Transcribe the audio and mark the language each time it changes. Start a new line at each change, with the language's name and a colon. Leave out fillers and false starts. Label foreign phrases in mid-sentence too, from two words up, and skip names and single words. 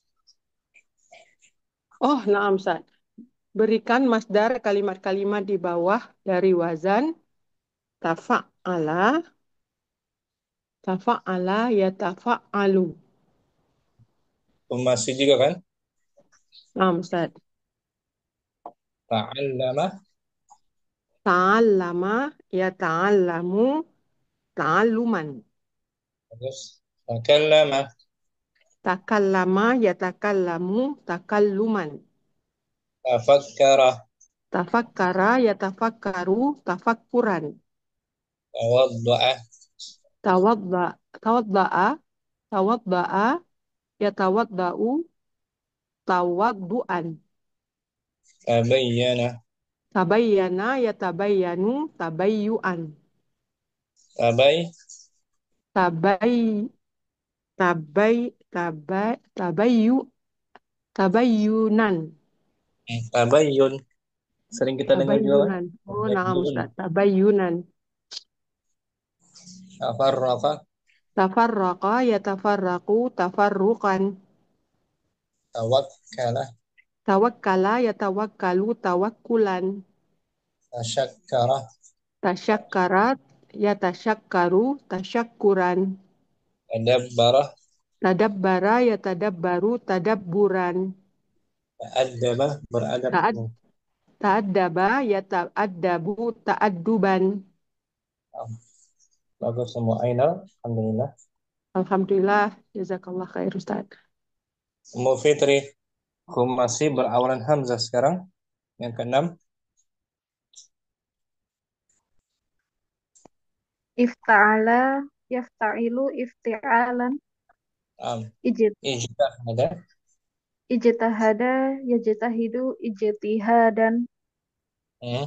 Indonesian: Oh, nah Ustaz. Berikan masdar kalimat-kalimat di bawah dari wazan
Arabic: تفعّل تفعّل يتفعّل.
Indonesian: Masih juga kan? Nah, Ustaz.
Arabic: Ta'allama, تعلّم يتعلّم تعلّمًا.
Indonesian: terus takallama,
Arabic: تكلّم يتكلّم تكلّمًا. tafakkara, تفكّر يتفكّر تفكّرًا. tawadda'a, توضّأ توضّأ يتوضّأ توضّؤًا. Tabayyana. Tabayyana, يتبيّن تبيّنًا. Tabay. تبي تبيّ تبيّنًا. Tabayyun.
Indonesian: Sering kita dengar juga kan?
Arabic: تبيّنًا أوه نعم, Tabayyun.
Indonesian: Ustaz.
Arabic: Tabayyunan. Tafarraqa. تفرّق يتفرّق تفرّقًا. Tawakkala. توكّل يتوكّل توكّلًا. Tasyakkara. تشكّرت يتشكّر تشكّرًا. Tadabbara. تدبّر يتدبّر تدبّرًا. Ta'addaba. Beradab. تأد تأدّب يتأدّب تأدّبًا.
Indonesian: Bagus semua. Ainal. Alhamdulillah.
Arabic: الحمد لله جزاك الله خير Ustaz.
Indonesian: Ummu Fitri. Masih berawalan hamzah sekarang. Yang keenam.
Arabic: افتعل يفتعل افتعالًا اجت, Ijtahada. اجتهد يجتهد اجتهادًا, Hmm.